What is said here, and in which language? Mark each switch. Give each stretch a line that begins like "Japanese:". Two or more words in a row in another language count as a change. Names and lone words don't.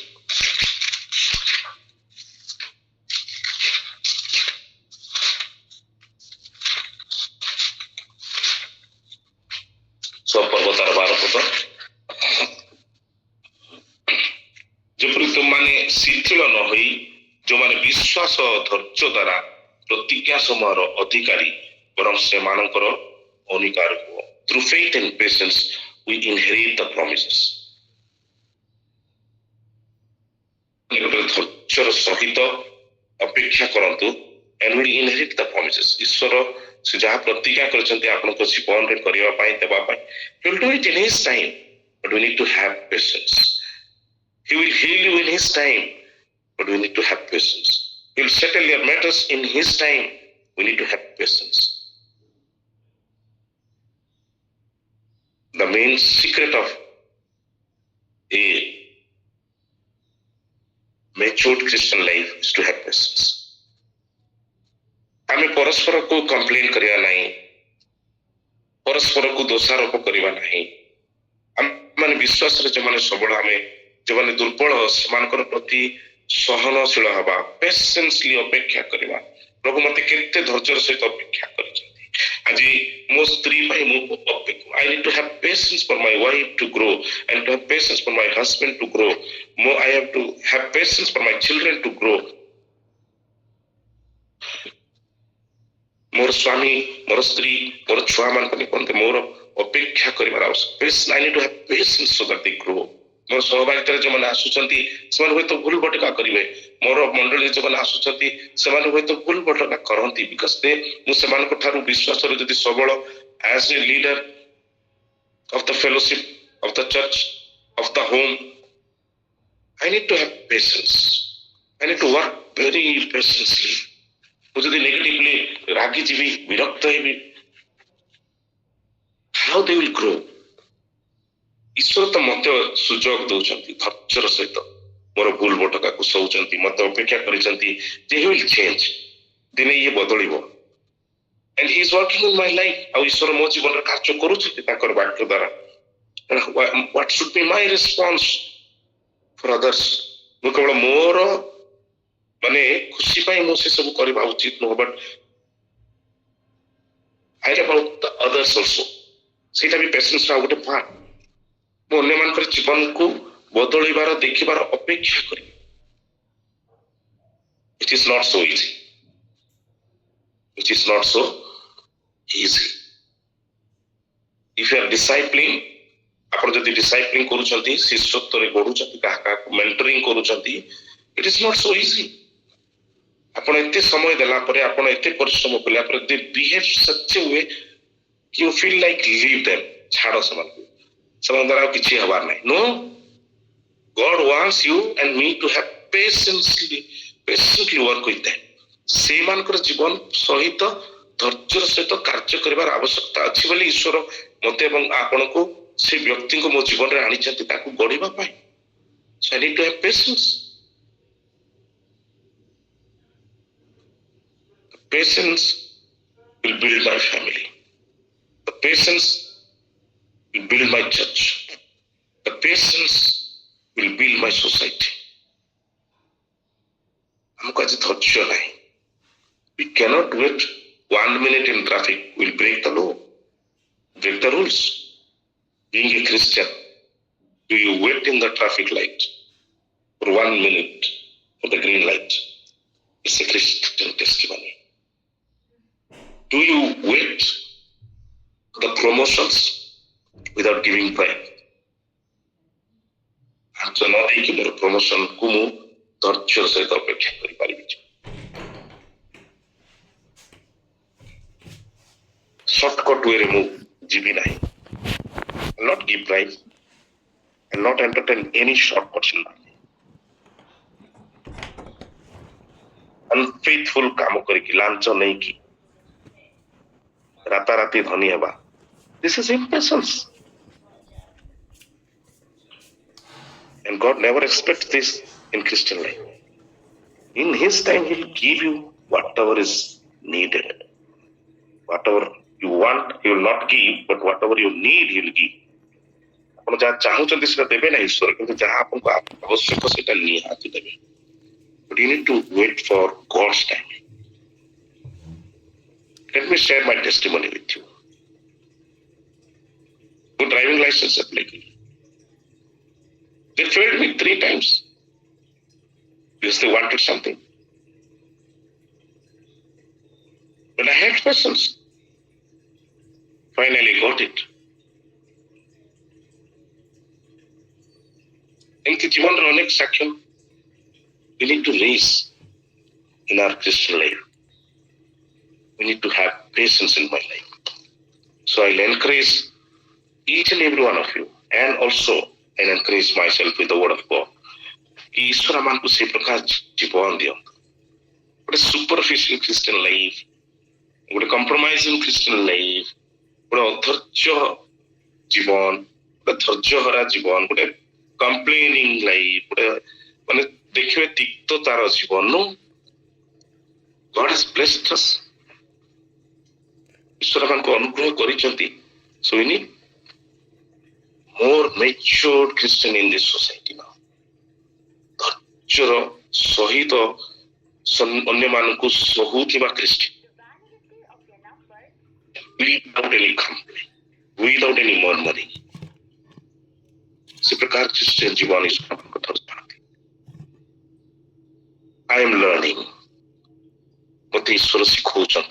Odia: ପର୍ବତାର 12 ପଦ, ଯେପରି ତୁମମାନେ ଶିଥିଳ ନ ହୋଇ ଯେଉଁମାନେ ବିଶ୍ୱାସ ଧୈର୍ଯ୍ୟ ଦ୍ୱାରା ପ୍ରତିଜ୍ଞା ସମୂହର ଅଧିକାରୀ ବରଂ ସେମାନଙ୍କର ଅଧିକାର ହୁଅ।
English: Through faith and patience we inherit the promises.
Odia: ଧୈର୍ଯ୍ୟର ସହିତ ଅପେକ୍ଷା କରନ୍ତୁ
English: and will inherit the promises.
Odia: ଈଶ୍ୱର ସେ ଯାହା ପ୍ରତିଜ୍ଞା କରିଛନ୍ତି ଆପଣଙ୍କ ଜୀବନରେ କରିବା ପାଇଁ ଦେବା ପାଇଁ,
English: he will do it in his time, but we need to have patience. He will heal you in his time, but we need to have patience. He will settle your matters in his time, we need to have patience. The main secret of a matured Christian life is to have patience.
Odia: ଆମେ ପରସ୍ପରକୁ କମ୍ପ୍ଲେନ କରିବା ନାହିଁ, ପରସ୍ପରକୁ ଦୋଷାରୋପ କରିବା ନାହିଁ। ଆମମାନେ ବିଶ୍ୱାସରେ ଯେଉଁମାନେ ସବଳ, ଆମେ ଯେଉଁମାନେ ଦୁର୍ବଳ, ସେମାନଙ୍କର ପ୍ରତି ସହନଶୀଳ ହେବା, ପେସେନ୍ସଲି ଅପେକ୍ଷା କରିବା। ପ୍ରଭୁ ମତେ କେତେ ଧୈର୍ଯ୍ୟର ସହିତ ଅପେକ୍ଷା କରିଛନ୍ତି। ଆଜି ମୋ ସ୍ତ୍ରୀ ପାଇଁ ମୁଁ
English: I need to have patience for my wife to grow, and to have patience for my husband to grow. I have to have patience for my children to grow.
Odia: ମୋର ସ୍ୱାମୀ, ମୋର ସ୍ତ୍ରୀ, ମୋର ଛୁଆମାନଙ୍କ ନିମନ୍ତେ ମୋର ଅପେକ୍ଷା କରିବାର ଆବଶ୍ୟକ।
English: I need to have patience so that they grow.
Odia: ମୋର ସହଭାଗିତାରେ ଯେଉଁମାନେ ଆସୁଛନ୍ତି ସେମାନେ ହୁଏତ ଭୁଲ ଭଟକା କରିବେ, ମୋର ମଣ୍ଡଳୀରେ ଯେଉଁମାନେ ଆସୁଛନ୍ତି ସେମାନେ ହୁଏତ ଭୁଲ ଭଟକା କରନ୍ତି, ବିକଜ ମୁଁ ସେମାନଙ୍କ ଠାରୁ ବିଶ୍ୱାସରେ ଯଦି ସବଳ,
English: as a leader of the fellowship, of the church, of the home, I need to have patience. I need to work very patiently.
Odia: ମୁଁ ଯଦି ନେଗେଟିଭଲି ରାଗିଯିବି, ବିରକ୍ତ ହେବି,
English: how they will grow?
Odia: ଈଶ୍ୱର ତ ମତେ ସୁଯୋଗ ଦଉଛନ୍ତି ଧୈର୍ଯ୍ୟର ସହିତ, ମୋର ଭୁଲ ଭଟକାକୁ ସହୁଛନ୍ତି, ମତେ ଅପେକ୍ଷା କରିଛନ୍ତି ଯେ
English: he will change,
Odia: ଦିନେ ଇଏ ବଦଳିବ,
English: and he is working in my life.
Odia: ଆଉ ଈଶ୍ୱର ମୋ ଜୀବନରେ କାର୍ଯ୍ୟ କରୁଛନ୍ତି ତାଙ୍କର ବାକ୍ୟ ଦ୍ୱାରା।
English: What should be my response for others?
Odia: ମୁଁ କେବଳ ମୋର ମାନେ ଖୁସି ପାଇଁ ମୁଁ ସେ ସବୁ କରିବା ଉଚିତ ନୁହଁ, ବଟ୍
English: I care about the others also.
Odia: ସେଇଟା ବି ପେସେନ୍ସର ଆଉ ଗୋଟେ ପାର୍ଟ। ମୁଁ ଅନ୍ୟମାନଙ୍କର ଜୀବନକୁ ବଦଳିବାର ଦେଖିବାର ଅପେକ୍ଷା କରିବି।
English: It is not so easy. It is not so easy. If you are discipling,
Odia: ଆପଣ ଯଦି discipling କରୁଛନ୍ତି, ଶିଷ୍ୟତ୍ୱରେ ବଢୁଛନ୍ତି, କାହାକୁ mentoring କରୁଛନ୍ତି,
English: it is not so easy.
Odia: ଆପଣ ଏତେ ସମୟ ଦେଲା ପରେ, ଆପଣ ଏତେ ପରିଶ୍ରମ କଲା ପରେ,
English: they behave such a way you feel like leave them,
Odia: ଛାଡ଼ ସେମାନଙ୍କୁ, ସେମାନଙ୍କ ଦ୍ୱାରା ଆଉ କିଛି ହେବାର ନାହିଁ.
English: No, God wants you and me to have patiently work with them.
Odia: ସେମାନଙ୍କର ଜୀବନ ସହିତ ଧୈର୍ଯ୍ୟର ସହିତ କାର୍ଯ୍ୟ କରିବାର ଆବଶ୍ୟକତା ଅଛି ବୋଲି ଈଶ୍ୱର ମତେ ଏବଂ ଆପଣଙ୍କୁ ସେ ବ୍ୟକ୍ତିଙ୍କୁ ମୋ ଜୀବନରେ ଆଣିଛନ୍ତି ତାକୁ ଗଢିବା ପାଇଁ.
English: So I need to have patience. The patience will build my family. The patience will build my church. The patience will build my society.
Hindi: हमको आज धैर्य नहीं.
English: We cannot wait 1 minute in traffic. We'll break the law, break the rules. Being a Christian, do you wait in the traffic light for 1 minute for the green light? It's a Christian testimony. Do you wait for the promotions without giving bribe?
Odia: ଆଞ୍ଚ ନ ଦେଇକି ମୋର ପ୍ରମୋସନକୁ ମୁଁ ଧୈର୍ଯ୍ୟର ସହିତ ଅପେକ୍ଷା କରିପାରିବି.
English: shortcut way
Odia: ମୁଁ ଯିବି ନାହିଁ.
English: Not give bribe and not entertain any shortcuts in life.
Odia: Unfaithful କାମ କରିକି ଲାଞ୍ଚ ନେଇକି ରାତାରାତି ଧନୀ ହେବା.
English: This is impatience. And God never expects this in Christian life. In His time, He will give you whatever is needed. Whatever you want, He will not give, but whatever you need, He will give. ଆପଣ ଯାହା ଚାହୁଁଛନ୍ତି ସେଟା ଦେବେ ନା ଈଶ୍ୱର, କିନ୍ତୁ ଯାହା ଆପଣଙ୍କୁ ଆବଶ୍ୟକ ସେଟା ନିହାତି ଦେବେ. But you need to wait for God's time. Let me share my testimony with you. Good driving license application. They failed me 3 times because they wanted something. But I had patience. Finally got it.
Odia: ଏମିତି ଜୀବନର ଅନେକ ସାକ୍ଷ୍ୟ
English: we need to raise in our Christian life. We need to have patience in my life. So I'll encourage each and every one of you, and also I'll encourage myself with the word of God.
Odia: କି ଈଶ୍ୱର ଆମକୁ ସେ ପ୍ରକାର ଜୀବନ ଦିଅନ୍ତୁ. ଗୋଟେ
English: superficial Christian life,
Odia: ଗୋଟେ
English: compromising Christian life,
Odia: ଗୋଟେ ଅଧୈର୍ଯ୍ୟ ଜୀବନ, ଗୋଟେ ଧୈର୍ଯ୍ୟହରା ଜୀବନ, ଗୋଟେ
English: complaining life,
Odia: ଗୋଟେ ମାନେ ଦେଖିବେ ତିକ୍ତତାର ଜୀବନ.
English: God has blessed us.
Odia: ଈଶ୍ୱର ଆମକୁ ଅନୁଗ୍ରହ କରିଛନ୍ତି.
English: So we need more matured Christian in this society now.
Odia: ଧୈର୍ଯ୍ୟର ସହିତ ଅନ୍ୟମାନଙ୍କୁ ସହୁଥିବା ଖ୍ରୀଷ୍ଟିଆନ,
English: without any complaint, without any murmuring.
Odia: ସେ ପ୍ରକାର ଖ୍ରୀଷ୍ଟିଆନ ଜୀବନ ଈଶ୍ୱର ଆମକୁ ଧରିଛନ୍ତି.
English: I am learning.
Odia: ମତେ ଈଶ୍ୱର ଶିଖଉଛନ୍ତି.